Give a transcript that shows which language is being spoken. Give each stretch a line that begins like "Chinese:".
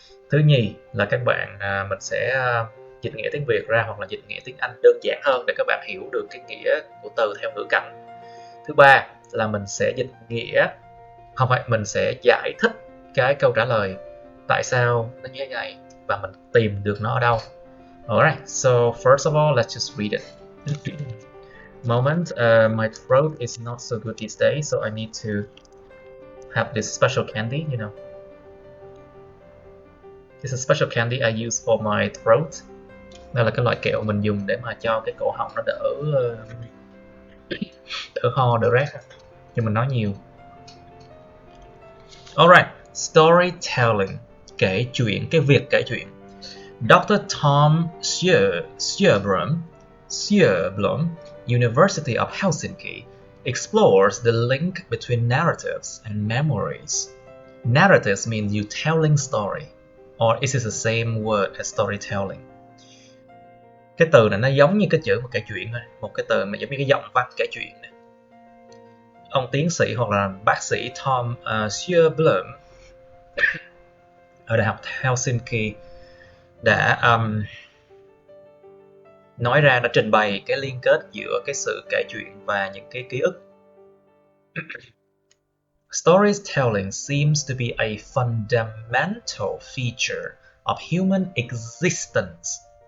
Vietnamese: Thứ nhì là các bạn mình sẽ dịch nghĩa tiếng Việt ra hoặc là dịch nghĩa tiếng Anh đơn giản hơn để các bạn hiểu được cái nghĩa của từ theo ngữ cảnh. Thứ ba là mình sẽ dịch nghĩa, không phải, mình sẽ giải thích cái câu trả lời tại sao nó như thế này và mình tìm được nó ở đâu.
English: Alright, so first of all, let's just read it. Moment, my throat is not so good these days, so I need to have this special candy, you know. This is a special candy I use for my throat.
Vietnamese: Đây là cái loại kẹo mình dùng để mà cho cái cổ họng nó đỡ ho, đỡ rát. Nhưng mình nói nhiều.
English: Alright, storytelling,
Vietnamese: kể chuyện, cái việc kể chuyện.
English: Dr. Tom Sjöblom, University of Helsinki, explores the link between narratives and memories. Narratives means you telling story, or is it the same word as storytelling?
Vietnamese: Cái từ này nó giống như cái chữ một kể chuyện thôi, một cái từ mà giống như cái giọng văn kể chuyện này. Ông tiến sĩ hoặc là bác sĩ Tom Sjöblom ở Đại học Helsinki đã nói ra, đã trình bày cái liên kết giữa cái sự kể chuyện và những cái ký ức.
English: Storytelling seems to be a fundamental feature of human existence.